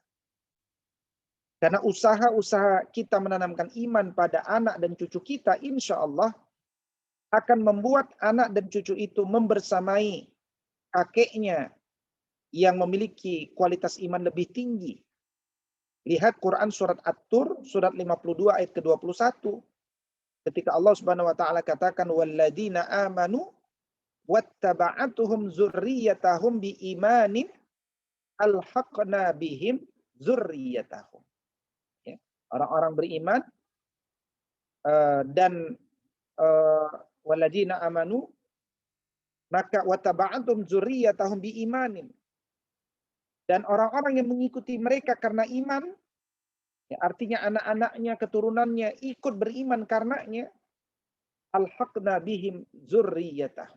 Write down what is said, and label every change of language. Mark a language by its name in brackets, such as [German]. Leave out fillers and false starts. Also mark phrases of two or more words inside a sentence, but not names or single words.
[Indonesian] Karena usaha-usaha kita menanamkan iman pada anak dan cucu kita, [Arabic] إن شاء الله [Indonesian] akan membuat anak dan cucu itu membersamai kakeknya yang memiliki kualitas iman lebih tinggi. Lihat Quran surat At-Tur, surat 52 ayat ke-21. [Arabic] Ketika Allah سبحانه وتعالى katakan والذين آمنوا واتبعتهم ذريتهم بإيمان ألحقنا بهم ذريتهم. [Indonesian] Ya. Orang-orang beriman dan [Arabic] والذين آمنوا maka واتبعتم ذريتهم بإيمان. [Indonesian] Dan orang-orang yang mengikuti mereka karena iman, ya, artinya anak-anaknya, keturunannya ikut beriman karenanya, [Arabic] ألحقنا بهم ذريتهم.